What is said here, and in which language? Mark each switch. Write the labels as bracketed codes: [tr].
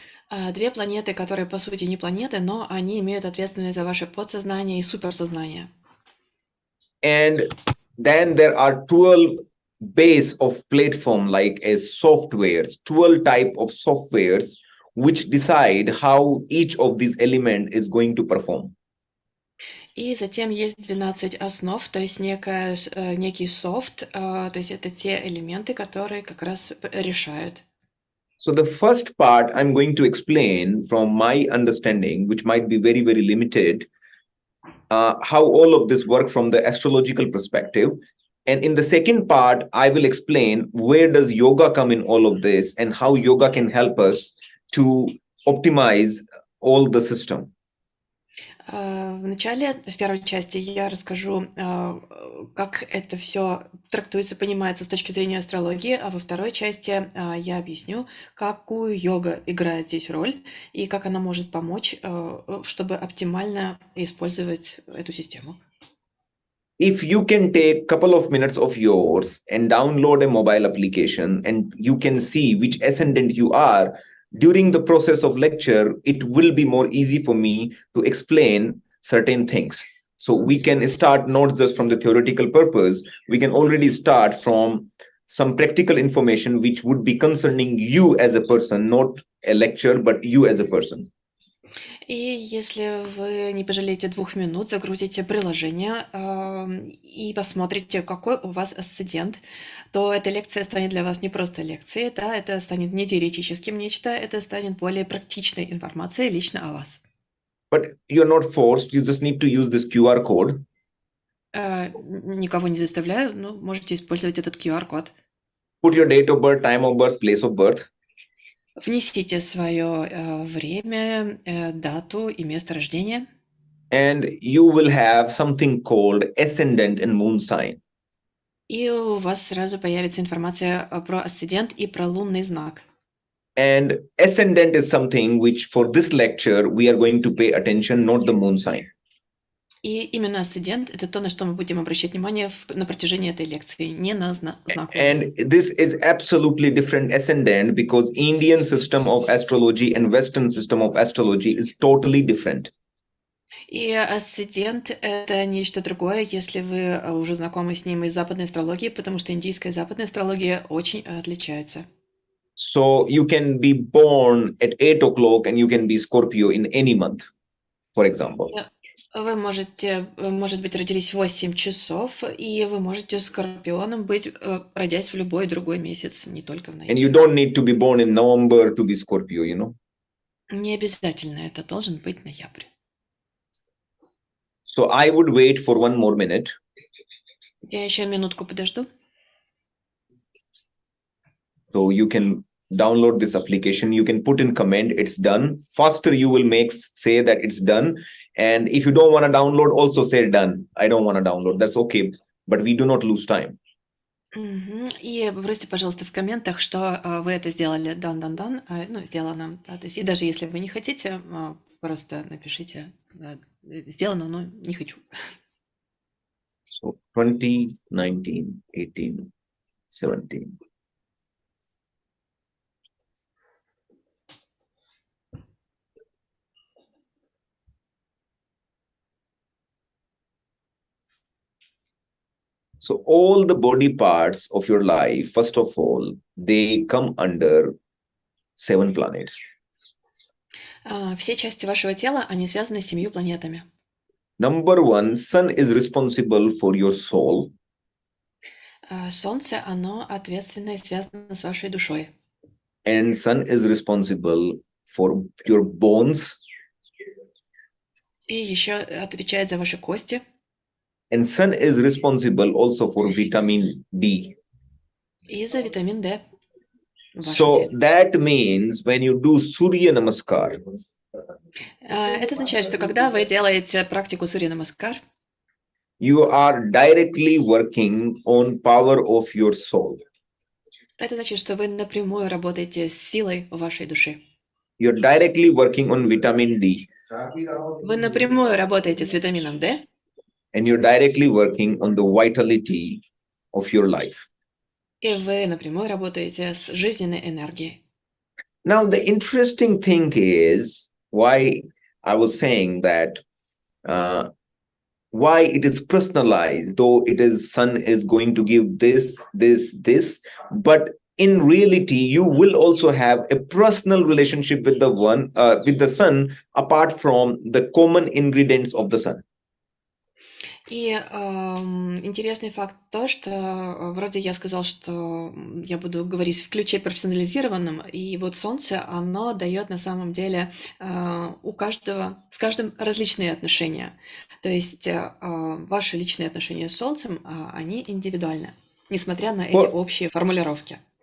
[ru] 2 планеты, которые по сути не планеты, но они имеют ответственность за ваше подсознание и суперсознание. [en] And then there are 12 base of platform like as softwares, 12 type of softwares which decide how each of these elements is going to perform. [ru] И затем есть 12 основ, то есть некий софт, то есть это те элементы, которые как раз решают. [en] So the first part I'm going to explain from my understanding, which might be very, very limited, how all of this work from the astrological perspective. And in the second part, I will explain where does yoga come in all of this and how yoga can help us to optimize all the system. [ru] В первой части я расскажу, как это все трактуется, понимается с точки зрения астрологии, а во второй части я объясню, какую йога играет здесь роль и как она может помочь, чтобы оптимально использовать эту систему. [en] If you can take a couple of minutes of yours and download a mobile application and you can see which ascendant you are, during the process of lecture, it will be more easy for me to explain certain things. So we can start not just from the theoretical purpose, we can already start from some practical information which would be concerning you as a person, not a lecture, but you as a person. [ru] И если вы не пожалеете 2 минут, загрузите приложение и посмотрите, какой у вас асцендент, то эта лекция станет для вас не просто лекцией, да, это станет не теоретическим нечто, это станет более практичной информацией лично о вас. [en] But you're not forced, you just need to use this QR code. [ru] Никого не заставляю, но можете использовать этот QR-код. [en] Put your date of birth, time of birth, place of birth. [ru] Внесите свое время, дату и место рождения. [en] And you will have something called ascendant and moon sign. [ru] И у вас сразу появится информация про асцендент и про лунный знак. [en] And ascendant is something which for this lecture we are going to pay attention, not the moon sign. [ru] И именно асцендент — это то, на что мы будем обращать внимание на протяжении этой лекции, не на знак. [en] And this is absolutely different ascendant because Indian system of astrology and Western system of astrology is totally different. [ru] И асцендент — это нечто другое, если вы уже знакомы с ним из западной астрологии, потому что индийская и западная астрология очень отличаются. [en] So you can be born at 8 o'clock and you can be Scorpio in any month, for example. [ru] Вы можете, может быть, родились в 8 часов, и вы можете скорпионом быть, родясь в любой другой месяц, не только в ноябре. [en] And you don't need to be born in November to be Scorpio, you know. [ru] Не обязательно это должен быть ноябрь. [en] So I would wait for 1 more minute. [ru] Я еще минутку подожду. [en] So you can download this application. You can put in comment, it's done. Faster you will say that it's done. And if you don't want to download, also say done. I don't want to download. That's okay. But we do not lose time. [ru] И бросьте, пожалуйста, в комментах, что вы это сделали done, ну, сделано. Да, то есть, и даже если вы не хотите, просто напишите сделано, но не хочу. [en] So 20, 19, 18, 17. So all the body parts of your life, first of all, they come under 7 planets. [ru] Все части вашего тела, они связаны с 7 планетами. [en] Number 1, sun is responsible for your soul. [ru] Солнце, оно ответственно и связано с вашей душой. [en] And sun is responsible for your bones. [ru] И еще отвечает за ваши кости. [en] And sun is responsible also for vitamin D. [ru] И за витамин D. [en] So that means when you do Surya Namaskar, [ru] это означает, что когда вы делаете практику Сурья Намаскар, [en] you are directly working on power of your soul. [ru] Это значит, что вы напрямую работаете с силой вашей души. [en] You're directly working on vitamin D. [ru] Вы напрямую работаете с витамином D. [en] And you're directly working on the vitality of your life. [ru] И вы напрямую работаете с жизненной энергией. [en] Now, the interesting thing is why I was saying that why it is personalized, though it is sun is going to give this, but in reality, you will also have a personal relationship with the sun, apart from the common ingredients of the sun. [ru] И интересный факт то, что вроде я сказал, что я буду говорить в ключе профессионализированном, и вот Солнце, оно дает на самом деле у каждого, с каждым различные отношения. То есть ваши личные отношения с Солнцем, они индивидуальны, несмотря на эти общие формулировки.